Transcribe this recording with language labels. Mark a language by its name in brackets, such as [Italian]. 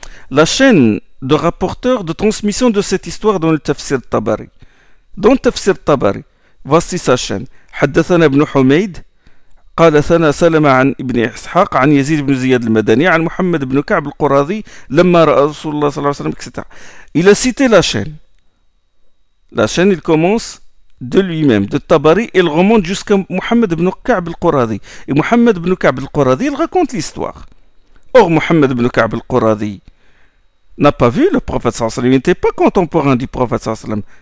[French] La chaîne de rapporteurs de transmission de cette histoire dans le Tafsir Tabari. Dans le Tafsir Tabari, voici sa chaîne. [Arabic] حدثنا ابن حميد قال ثنا سلمة عن ابن إسحاق عن يزيد بن زياد المدني عن محمد بن كعب القرظي لما رأى رسول الله صلى الله عليه وسلم etc. [French] Il a cité la chaîne. La chaîne, il commence de lui-même, de Tabari, il remonte jusqu'à Mohammed ibn Ka'b al-Quradi. Et Mohammed ibn Ka'b al-Quradi, il raconte l'histoire. Or, Mohammed ibn Ka'b al-Quradi n'a pas vu le prophète sallallahu alayhi wa sallam. Il n'était pas contemporain du prophète sallallahu alayhi wa sallam.